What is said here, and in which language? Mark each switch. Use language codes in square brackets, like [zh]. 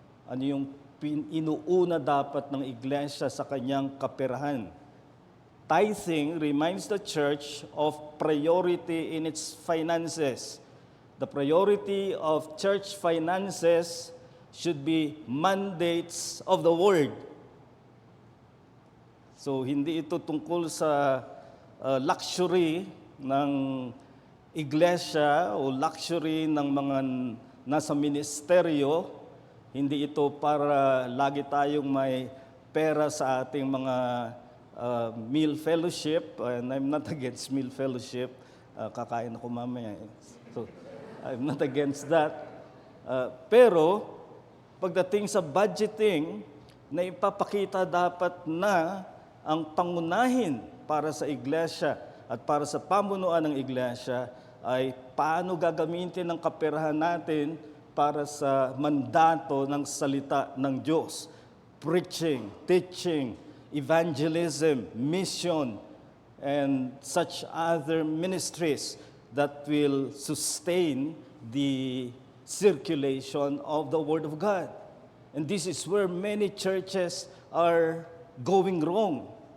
[tl] Ano yung inuuna dapat ng iglesia sa kanyang kaperahan? [en] Tithing reminds the church of priority in its finances. The priority of church finances should be mandates of the Word. [tl] So, hindi ito tungkol sa luxury ng iglesia o luxury ng mga nasa ministeryo. Hindi ito para lagi tayong may pera sa ating mga meal fellowship. [en] And I'm not against meal fellowship. [tl] Kakain ako mamaya. [en] So, I'm not against that. [tl] Pero, pagdating sa budgeting, na ipapakita dapat na ang pangunahin para sa iglesia at para sa pamunuan ng iglesia ay paano gagamitin ang kaperahan natin para sa mandato ng salita ng Diyos. [en] Preaching, teaching, evangelism, mission, and such other ministries that will sustain the circulation of the Word of God. And this is where many churches are going wrong.